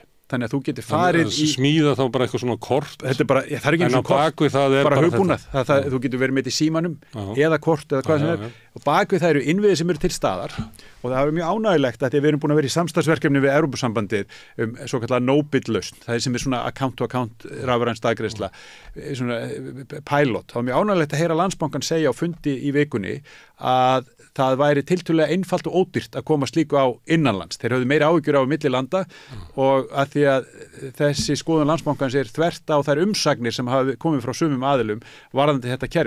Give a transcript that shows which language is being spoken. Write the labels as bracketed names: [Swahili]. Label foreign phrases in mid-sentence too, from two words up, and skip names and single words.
[Icelandic] Þannig að þú getur farið í smíða þá bara eitthvað svona kort. Þetta er bara, það er ekki eins og kort, bara hugbúnað. Þú getur verið með þetta í símanum eða kort eða hvað sem er. Og bakvið það eru innviðir sem eru til staðar og það er mjög ánægilegt að við erum búin að vera í samstarfsverkefni við Evrópusambandið svo kallar no-bid-lausn. Það er sem er svona [English] account-to-account [Icelandic] rafræn staðgreiðsla, svona pilot. Það var mjög ánægilegt að heyra Landsbankann segja á fundi í vikunni að það væri tiltölulega einfalt og ódýrt að koma slíku á innanlands. Þeir höfðu meira áhyggjur á millilanda og að því að þessi skoðun Landsbankans er þvert á þær umsagnir sem hafa komið frá sumum aðilum varðandi þetta kerfi.